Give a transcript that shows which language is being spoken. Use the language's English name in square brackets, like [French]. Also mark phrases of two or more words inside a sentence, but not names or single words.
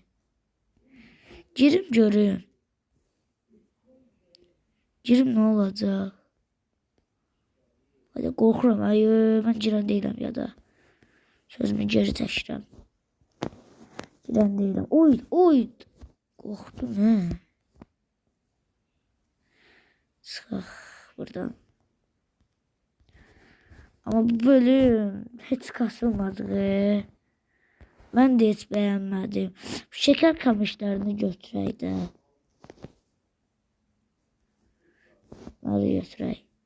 [Azerbaijani] Girim görüm. Girim nə olacaq? Hadi qorxuram. Ay, mən girən deyiləm ya da. Sözümü geri çəkirəm. Girən deyiləm. Oy. Qorxdum Çıxaq buradan. [Turkish] Ama bu bölüm hiç kasılmadı. Ben de hiç beğenmedim. Şeker kamışlarını götüreydi. Nereye götürey?